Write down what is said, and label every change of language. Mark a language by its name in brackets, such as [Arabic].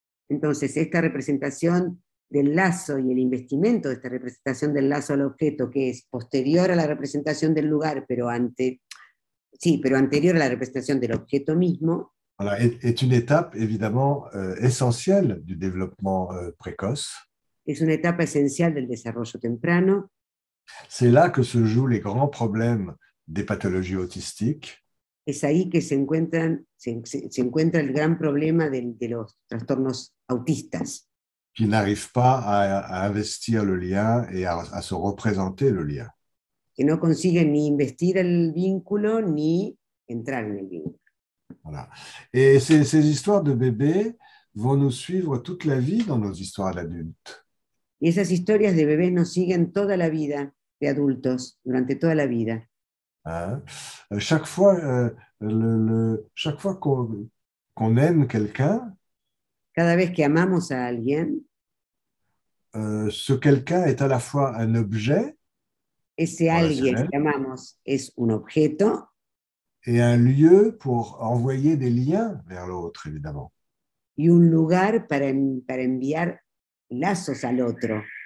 [Spanish] Entonces, esta representación del lazo y el investimento de esta representación del lazo al objeto, que es posterior a la representación del lugar, pero anterior a la representación del objeto mismo, [French] voilà, est une étape évidemment essentielle du développement précoce. [Spanish] Es una etapa esencial del desarrollo temprano. [French] C'est là que se jouent les grands problèmes des pathologies autistiques. [Spanish] es ahí que se encuentra el gran problema de los trastornos autistas, [French] qui n'arrivent pas à investir le lien et à se représenter le lien. [Spanish] que no consiguen ni investir el vínculo ni entrar en el vínculo. [French] Voilà. Et ces histoires de bébés vont nous suivre toute la vie dans nos histoires d'adultes. [Spanish] Y esas historias de bebés nos siguen toda la vida, de adultos, durante toda la vida. [French] Hein? Chaque fois, chaque fois qu'on aime quelqu'un, [Spanish] Cada vez que amamos a alguien, [French] ce quelqu'un est à la fois un objet [Spanish] ese alguien que amamos es un objeto [French] et un lieu pour envoyer des liens vers l'autre, évidemment. [Spanish] y un lugar para enviar lazos al otro.